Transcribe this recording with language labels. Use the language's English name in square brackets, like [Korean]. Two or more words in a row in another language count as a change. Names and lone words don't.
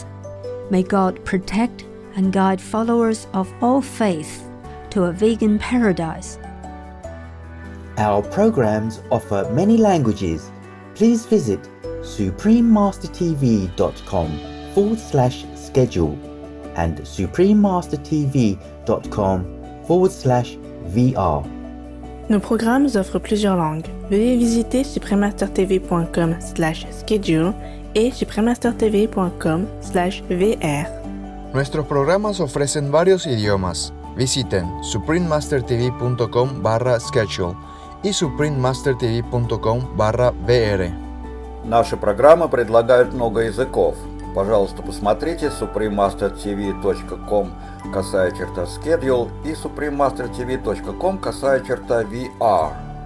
[English] May God protect and guide followers of all faiths to a vegan paradise. Our programs offer many languages. Please visit suprememastertv.com/schedule and suprememastertv.com/VR. [French] Nos programmes offrent plusieurs langues. Veuillez visiter suprememastertv.com/schedule et suprememastertv.com/VR. [Spanish] Nuestros programas ofrecen varios idiomas. Visiten suprememastertv.com/schedule и suprememastertv.com/VR. [Russian] Наши программы предлагают много языков. Пожалуйста, посмотрите suprememastertv.com/schedule и suprememastertv.com/VR.